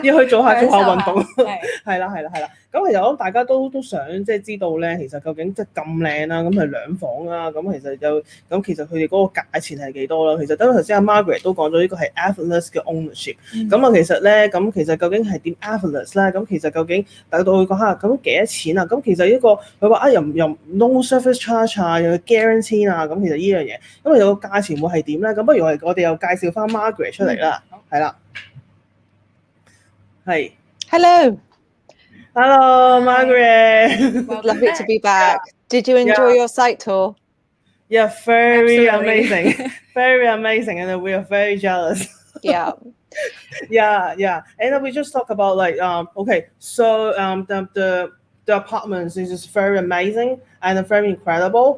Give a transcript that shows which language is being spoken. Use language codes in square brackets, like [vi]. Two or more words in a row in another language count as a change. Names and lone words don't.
[yue] 要去做下運動。係啦。咁其實我諗大家都想即係知道咧，其實究竟即係咁靚啦，咁係兩房啦，咁其實佢哋嗰個價錢係幾多啦？其實等頭先阿 Margaret 都講咗呢個係 effortless 嘅 ownership。咁啊，其實究竟係點 effortless 咧？咁其實究竟等到佢講下咁幾多錢啊？咁其實呢個佢話又 [en] no service charge [yue] 啊，又 guarantee 啊，咁其實呢樣嘢，因為有個價錢會係點咧？咁不如我哋又介紹翻 Margaret 出嚟啦，係啦，係 Hello, Margaret. [en] Lovely to be back. Did you enjoy your site tour? Yeah, very Absolutely. amazing. Very amazing, and we are very jealous. Yeah. Yeah. And we just talk about so the apartments is just very amazing and very incredible.